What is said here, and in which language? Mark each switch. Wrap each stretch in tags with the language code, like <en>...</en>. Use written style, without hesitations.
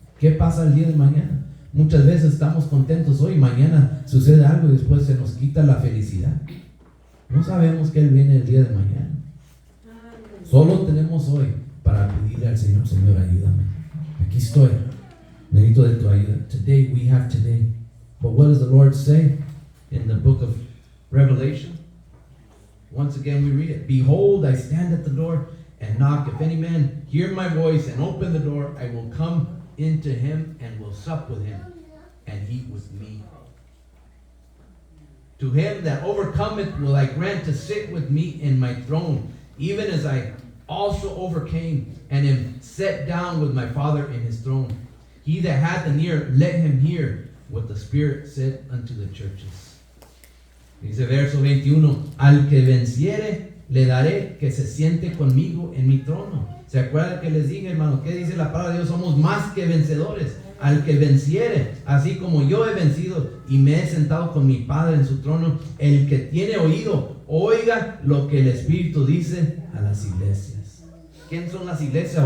<es>¿Qué pasa el día de mañana? Muchas veces estamos contentos hoy, mañana sucede algo y después se nos quita la felicidad. No sabemos que Él viene el día de mañana. Solo tenemos hoy para pedirle al Señor, Señor, ayúdame. Aquí estoy. Necesito de tu ayuda.</es> <en>Today, we have today. But what does the Lord say in the book of Revelation? Once again, we read it. Behold, I stand at the door and knock. If any man hear my voice and open the door, I will come into him and will sup with him, and he with me. To him that overcometh will I grant to sit with me in my throne, even as I also overcame and am set down with my Father in his throne. He that hath an ear, let him hear what the Spirit said unto the churches.</en> <es>Dice verso 21, al que venciere, le daré que se siente conmigo en mi trono. ¿Se acuerdan que les dije, hermano? ¿Qué dice la palabra de Dios? Somos más que vencedores. Al que venciere, así como yo he vencido y me he sentado con mi Padre en su trono, el que tiene oído, oiga lo que el Espíritu dice a las iglesias. ¿Quién son las iglesias?</es>